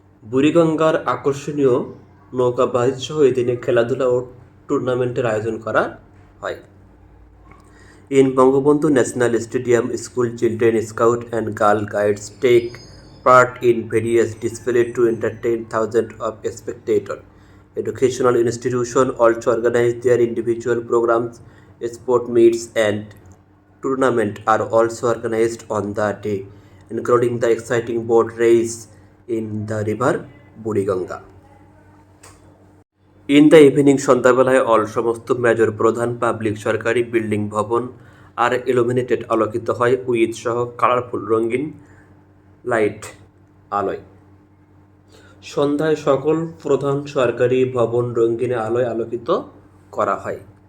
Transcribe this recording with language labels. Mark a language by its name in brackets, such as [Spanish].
[Bangla] বুড়িগঙ্গার আকর্ষণীয় নৌকাবাহিনী সহ এই দিনে খেলাধুলা ও টুর্নামেন্টের আয়োজন করা হয়। [English] In Bangabandhu National Stadium, school children, scout and girl guides take part in various displays to entertain thousands of spectators. Educational institutions also organize their individual programs. Sport meets and tournaments are also organized on the day, including the exciting boat race in the river Buriganga. In the evening সন্ধ্যাবেলায় সমস্ত major প্রধান public সরকারি building ভবন আর illuminated আলোকিত হয় with সহ colourful রঙিন লাইট আলোয়। [Bangla] সন্ধ্যায় সকল প্রধান সরকারি ভবন রঙিন আলোয় আলোকিত করা হয়।